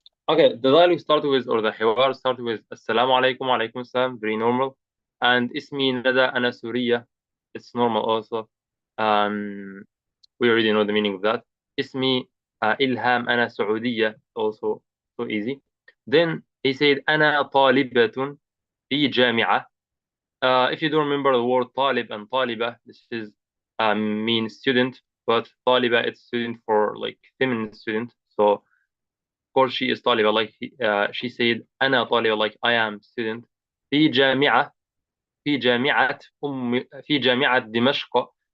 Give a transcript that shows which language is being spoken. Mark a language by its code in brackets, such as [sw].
[en] Okay, the dialogue started with, or the حوار started with [ar] السلام عليكم وعليكم السلام, [en] very normal. And [ar] اسمي ندى أنا سورية, [en] it's normal also. We already know the meaning of that. [ar] اسمي إلهام أنا سعودية, [en] also so easy. Then he said [ar] أنا طالبة في جامعة. [en] If you don't remember the word طالب and طالبة, this is mean student, but طالبة it's student for like feminine student. So of course she is طالبة, like she said [ar] أنا طالبة, [en] like I am student [ar] في جامعة في جامعة دمشق.